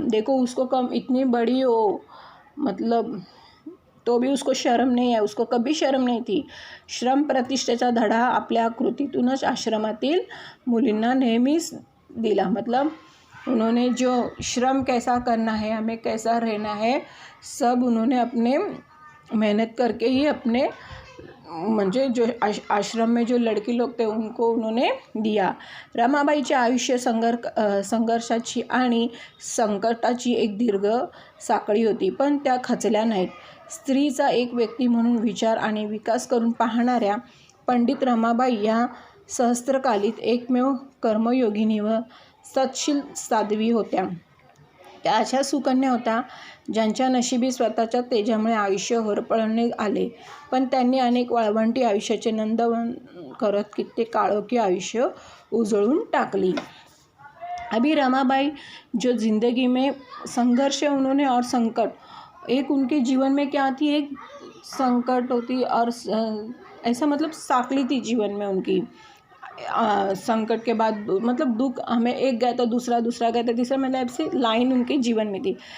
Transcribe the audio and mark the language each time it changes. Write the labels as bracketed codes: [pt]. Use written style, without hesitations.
[hi] देखो उसको कम इतनी बड़ी हो मतलब तो भी उसको शर्म नहीं है, उसको कभी शर्म नहीं थी. [mr] श्रम प्रतिष्ठेचा धडा आपल्या कृतीतूनच आश्रमातील मुलींना नेहमीच दिला. [hi] मतलब उन्होंने जो श्रम कैसा करना है, हमें कैसा रहना है, सब उन्होंने अपने मेहनत करके ही अपने म्हणजे जो आश्रम में जो लड़के लोग थे उनको उन्होंने दिया. [mr] रमाबाईचे आयुष्य संघर्षाची आणि संकटाची एक दीर्घ साखळी होती, पण त्या खचल्या नाहीत. स्त्रीचा एक व्यक्ती म्हणून विचार आणि विकास करून पाहणाऱ्या पंडित रमाबाई या सहस्त्रकालीत एकमेव कर्मयोगिनी व सत्शील साध्वी होत्या. त्या अशा सुकन्या होत्या ज्यांच्या नशिबी स्वतःच्या तेजामुळे आयुष्य होरपळणे आले, पण त्यांनी अनेक वाळवंटी आयुष्याचे नंदवन करत कित्येक काळोखी आयुष्य उजळून टाकली. [hi] अभी रमाबाई जो ज़िंदगी में संघर्ष उन्होंने और संकट, एक उनके जीवन में क्या थी, एक संकट होती और ऐसा मतलब साखली थी जीवन में उनकी. संकट के बाद मतलब दुख, हमें एक गया तो दूसरा गया तो तीसरा, मतलब ऐसी लाइन उनके जीवन में थी.